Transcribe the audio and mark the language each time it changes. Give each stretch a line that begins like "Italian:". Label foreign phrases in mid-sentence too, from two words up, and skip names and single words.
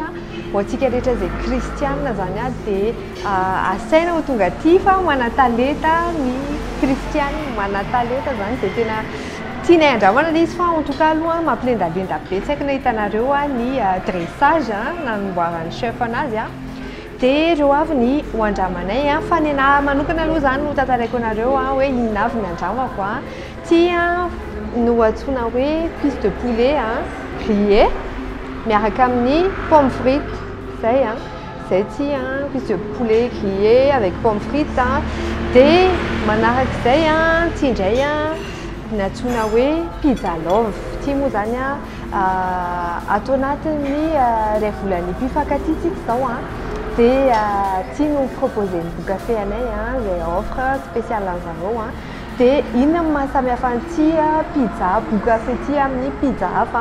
Malagasy: ho antsika rehetra izay kristiana zany dia asaina ho tonga aty fa mana-talenta ny kristiana mana-talenta zany dia tena tianay andramana ilay izy fa
French: en tout cas
Malagasy: aloha mampilendalenda betsaka na hitanareo ny dressage nanamboaran'ny chef anazy dia ireo avy ny ho andramanay fa ny anahy manokana aloha zany no tantaraiko anareo hoe inona avy ny andramako ty no antsoina hoe
French: cuisse de poulet grillé
Malagasy: miaraka amin'ny
French: pomme frite
Malagasy: zay ty
French: cuisse de poulet grillé avec pomme frite
Malagasy: dia manarak'izay tsy indray natsoina hoe
English: pizza love.
Malagasy: Ty moa zany atao anatin'ny iray volany mpifankatia tsika zao dia ty no proposé ny Bocafé anay ilay
French: offre spéciale
Malagasy: an'zareo dia inona no mahasamihafa an'ity pizza Bocafé ty amin'ny pizza hafa.